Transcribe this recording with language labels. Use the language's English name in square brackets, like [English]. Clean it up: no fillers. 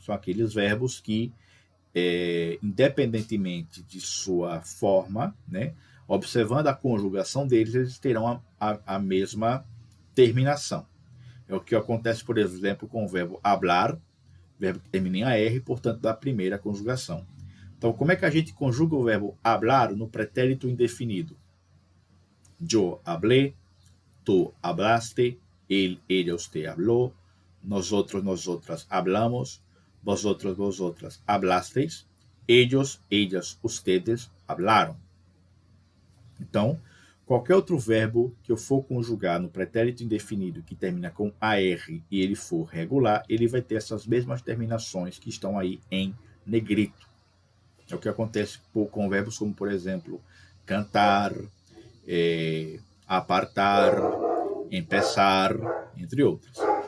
[Portuguese] São aqueles verbos que, independentemente de sua forma, né, observando a conjugação deles, eles terão a mesma terminação. É o que acontece, por exemplo, com o verbo hablar, verbo que termina em AR, portanto, da primeira conjugação. Então, como é que a gente conjuga o verbo hablar no pretérito indefinido? [Spanish] Yo hablé, tú hablaste, él, ella, usted habló, nosotros, nosotras hablamos, vosotros, vosotras hablasteis, ellos, ellas, ustedes hablaram. [Portuguese] Então, qualquer outro verbo que eu for conjugar no pretérito indefinido que termina com AR e ele for regular, ele vai ter essas mesmas terminações que estão aí em negrito. É o que acontece com verbos como, por exemplo, cantar, apartar, empezar, entre outros.